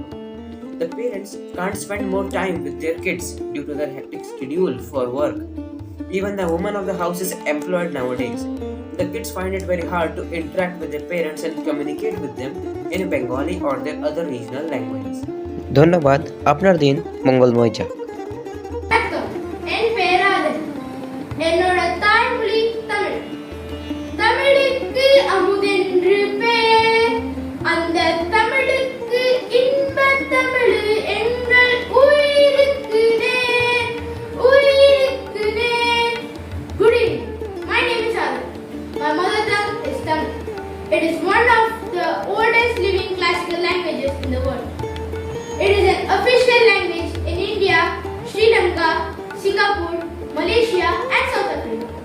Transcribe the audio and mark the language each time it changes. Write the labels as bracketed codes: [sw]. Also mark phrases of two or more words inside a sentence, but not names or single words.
[en] The parents can't spend more time with their kids due to their hectic schedule for work. Even the woman of the house is employed nowadays. The kids find it very hard to interact with their parents and communicate with them in Bengali or their other regional languages. [bn] ধন্যবাদ, আপনার দিন মঙ্গলময় যাক। [ta] வணக்கம், என் பேராதன். என்னோட தாய்மொழி தமிழ். தமிழுக்கு அமுதென்று பேர். அந்த தமிழுக்கு இன்பத் தமிழ் எங்கள் உயிருக்கு நேர். உயிருக்கு நேர். [en] Good evening. My name is Adan. My mother tongue is Tamil. It is one of the oldest living classical languages in the world. It is an official language in India, Sri Lanka, Singapore, Malaysia and South Africa.